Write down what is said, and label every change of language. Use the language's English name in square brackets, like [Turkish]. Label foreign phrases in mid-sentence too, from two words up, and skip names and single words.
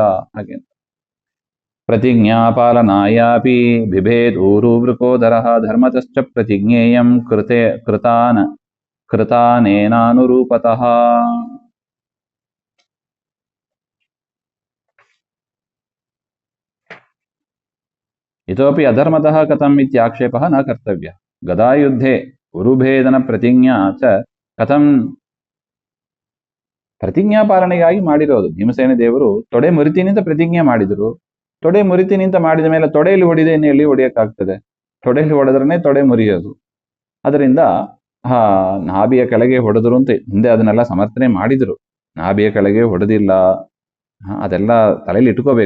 [Sanskrit] ಹಾಗೆ ಪ್ರತಿಜ್ಞಾ ಪಾಲನಾಯಾಪಿ ಬಿಭೇದ್ ಊರು ವೃಕೋದರ ಧರ್ಮತಶ್ಚ ಪ್ರತಿಜ್ಞೇಯಂ ಕೃತಾನೇನಾನುರೂಪತಃ. ಇತೋಪಿ ಅಧರ್ಮತಃ ಕಥಂ ಇತ್ಯಾಕ್ಷೇಪಃ ನ ಕರ್ತವ್ಯ. ಗದಾಯುದ್ಧೆ ಉರುಭೇದನ ಪ್ರತಿಜ್ಞಾ ಚ ಕಥಂ, [Kannada] ಪ್ರತಿಜ್ಞಾ ಪಾಲನೆಗಾಗಿ ಮಾಡಿರೋದು. ಭೀಮಸೇನ ದೇವರು ತೊಡೆ ಮುರಿತೀನಿ ಅಂತ ಪ್ರತಿಜ್ಞೆ ಮಾಡಿದ್ರು. ತೊಡೆ ಮುರಿತೀನಿ ಅಂತ ಮಾಡಿದ ಮೇಲೆ ತೊಡೆಯಲ್ಲಿ ಹೊಡಿದೆ ಎಲ್ಲಿ ಹೊಡೆಯಕ್ಕಾಗ್ತದೆ, ತೊಡೆಯಲ್ಲಿ ಹೊಡೆದ್ರನೆ ತೊಡೆ ಮುರಿಯೋದು. ಅದರಿಂದ ನಾಭಿಯ ಕೆಳಗೆ ಹೊಡೆದ್ರು ಅಂತ ಹಿಂದೆ ಅದನ್ನೆಲ್ಲ ಸಮರ್ಥನೆ ಮಾಡಿದ್ರು. ನಾಭಿಯ ಕೆಳಗೆ ಹೊಡೆದಿಲ್ಲ, ಅದೆಲ್ಲ ತಲೆಯಲ್ಲಿ ಇಟ್ಕೋಬೇಕು.